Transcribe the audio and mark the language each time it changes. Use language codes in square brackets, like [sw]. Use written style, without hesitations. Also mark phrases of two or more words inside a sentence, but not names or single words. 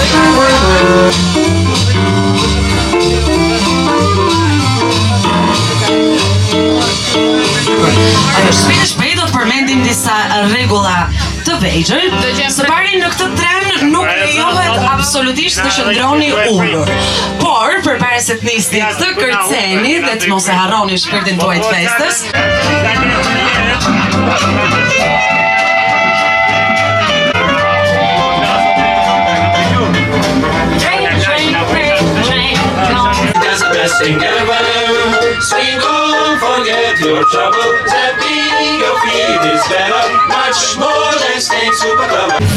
[sq] Shpejt do të përmendim disa rregulla të vegjël. Së pari në këtë tren nuk lejohet absolutisht të qëndroni ulur. Por përpara se të nisni të kërceni dhe të mos e harroni shpirtin tuaj të festës. [en] Swing on, forget your troubles, and be your feet is better, much more than staying super clever.